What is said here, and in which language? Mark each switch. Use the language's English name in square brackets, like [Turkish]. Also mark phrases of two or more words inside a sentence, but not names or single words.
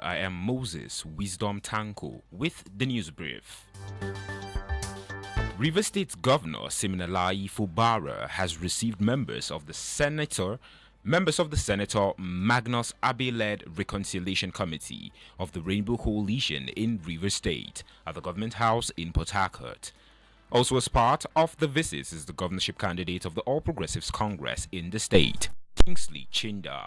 [English] I am Moses Wisdom Tanko with the news brief. River State Governor Siminalayi Fubara has received members of the Senator Magnus Abe-led Reconciliation Committee of the Rainbow Coalition in River State at the Government House in Port Harcourt. Also as part of the visit is the governorship candidate of the All Progressives Congress in the state, Kingsley Chinda.